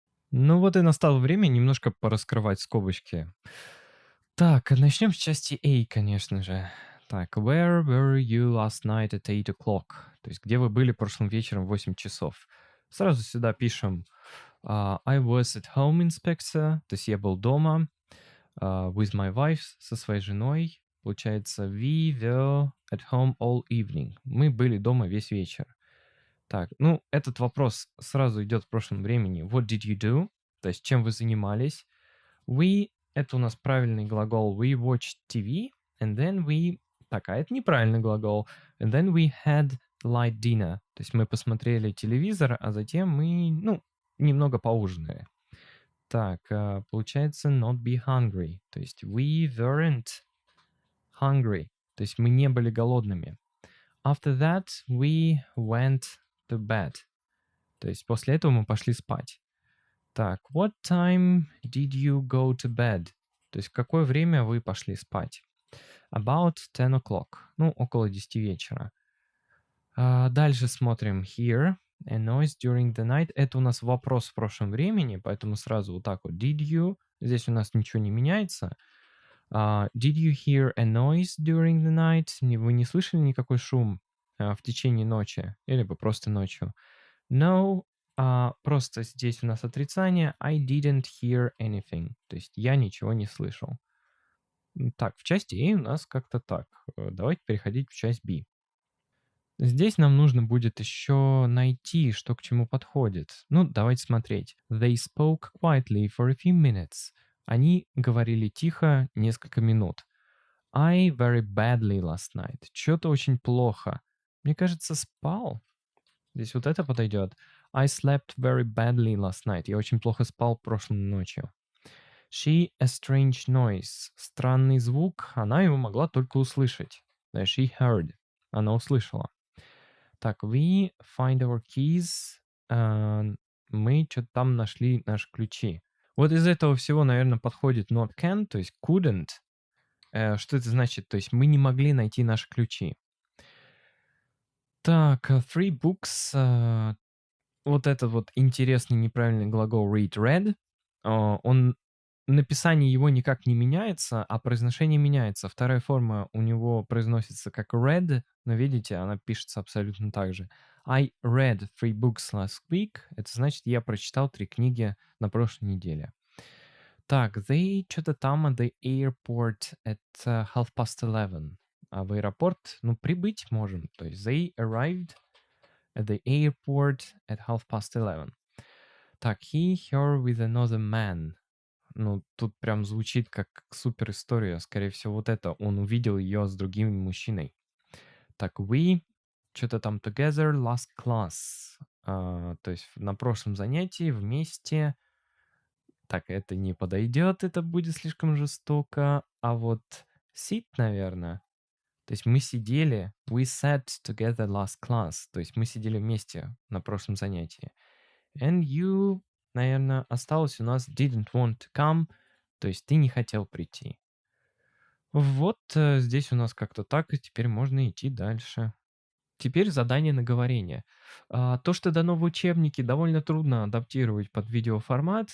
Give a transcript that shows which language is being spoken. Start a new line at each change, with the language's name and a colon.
Russian: Ну вот и настало время немножко пораскрывать скобочки. Так, начнем с части A, конечно же.
English: Так, where were you last night at 8 o'clock?
Russian: То есть, где вы были прошлым вечером в 8 часов? Сразу сюда пишем
English: I was at home, inspector.
Russian: То есть, я был дома
English: with my wife,
Russian: со своей женой. Получается,
English: we were at home all evening.
Russian: Мы были дома весь вечер. Так, ну, этот вопрос сразу идет в прошлом времени.
English: What did you do?
Russian: То есть, чем вы занимались? We — это у нас правильный глагол.
English: We watched TV, and then we...
Russian: Так, а это неправильный глагол.
English: And then we had light dinner.
Russian: То есть мы посмотрели телевизор, а затем мы, немного поужинали. Так, получается
English: not be hungry.
Russian: То есть
English: we weren't hungry.
Russian: То есть мы не были голодными.
English: After that, we went to bed.
Russian: То есть после этого мы пошли спать.
English: Так, what time did you go to bed?
Russian: То есть в какое время вы пошли спать?
English: About 10 o'clock.
Russian: Ну, около 10 вечера. Дальше смотрим here.
English: A noise during the night.
Russian: Это у нас вопрос в прошлом времени, поэтому сразу вот так вот.
English: Did you?
Russian: Здесь у нас ничего не меняется.
English: Did you hear a noise during the night?
Russian: Вы не слышали никакой шум в течение ночи? Или бы просто ночью? No. Просто здесь у нас отрицание.
English: I didn't hear anything.
Russian: То есть я ничего не слышал. Так, в части A у нас как-то так. Давайте переходить в часть B. Здесь нам нужно будет еще найти, что к чему подходит. Ну, давайте смотреть.
English: They spoke quietly for a few minutes.
Russian: Они говорили тихо несколько минут.
English: I very badly last night.
Russian: Что-то очень плохо. Мне кажется, спал. Здесь вот это подойдет.
English: I slept very badly last night.
Russian: Я очень плохо спал прошлой ночью.
English: She a strange noise.
Russian: Странный звук. Она его могла только услышать.
English: She heard.
Russian: Она услышала.
English: Так, we find our keys.
Russian: Мы что-то там нашли наши ключи. Вот из этого всего, наверное, подходит not can, то есть couldn't. Что это значит? То есть мы не могли найти наши ключи.
English: Так, three books.
Russian: Вот этот вот интересный неправильный глагол read. Написание его никак не меняется, а произношение меняется. Вторая форма у него произносится как read, но видите, она пишется абсолютно так же.
English: I read 3 books last week.
Russian: Это значит, я прочитал 3 книги на прошлой неделе.
English: Так, they
Russian: что-то там
English: at the airport at 11:30.
Russian: А в аэропорт, прибыть можем. То есть
English: they arrived at the airport at 11:30. Так, he, her with another man.
Russian: Тут прям звучит как супер история. Скорее всего, вот это. Он увидел ее с другим мужчиной.
English: Так, we,
Russian: что-то там
English: together, last class.
Russian: То есть на прошлом занятии вместе. Так, это не подойдет, это будет слишком жестоко. А вот sit, наверное. То есть мы сидели,
English: we sat together last class.
Russian: То есть мы сидели вместе на прошлом занятии.
English: And you...
Russian: Наверное, осталось у нас
English: didn't want to come,
Russian: то есть ты не хотел прийти. Вот здесь у нас как-то так, и теперь можно идти дальше. Теперь задание на говорение. То, что дано в учебнике, довольно трудно адаптировать под видеоформат.